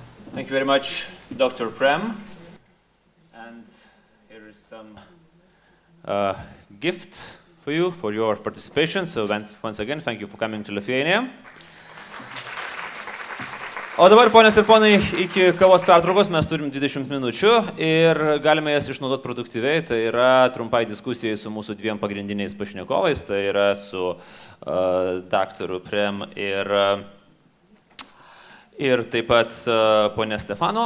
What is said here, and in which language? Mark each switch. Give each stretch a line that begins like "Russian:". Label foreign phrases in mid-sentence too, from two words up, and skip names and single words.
English: Thank you very much, Dr. Prem. And here is some gift for you for your participation. So once again, thank you for coming to Lithuania.
Lithuanian: O dabar, ponios ir ponai, iki kavos pertraukos mes turim 20 minučių ir galime jas išnaudoti produktyviai. Tai yra trumpai diskusijai su mūsų dviem pagrindiniais pašnekovais. Tai yra su Dr. Prem ir taip pat ponia Stephano.